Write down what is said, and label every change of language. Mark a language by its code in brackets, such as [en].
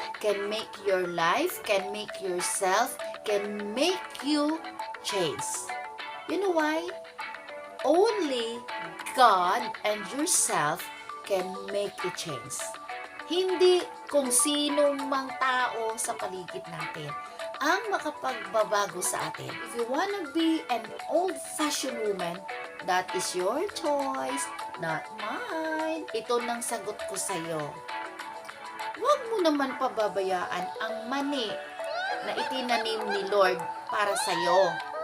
[en] Can make your life, can make yourself, can make you change. You know why? Only God and yourself can make a change. [tl] Hindi kung sino mang tao sa paligid natin ang makapagbabago sa atin. [en] If you wanna be an old-fashioned woman, that is your choice, not mine. [tl] Ito nang sagot ko sa'yo. Huwag mo naman pababayaan ang mani na itinanim ni Lord para sa'yo.